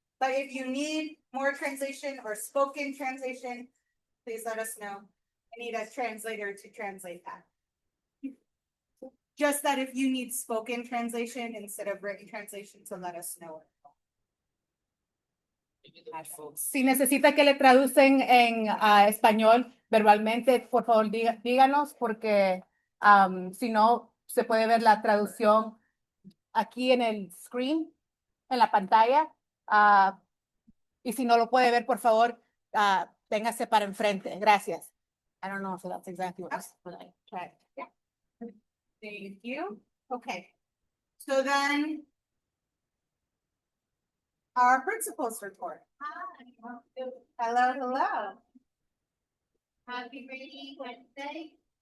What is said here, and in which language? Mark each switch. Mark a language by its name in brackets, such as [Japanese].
[English] But if you need more translation or spoken translation, please let us know. I need a translator to translate that. Just that if you need spoken translation instead of written translation, to let us know. [Spanish] Si necesita que le traducen en español verbalmente, por favor díganos porque si no se puede ver la traducción aquí en el screen, en la pantalla. Y si no lo puede ver, por favor, véngase para enfrente. Gracias. [English] I don't know if that's exactly what I tried. Yeah. Thank you. Okay. So then our principals report. Hi. Hello, hello. Happy Reading Wednesday.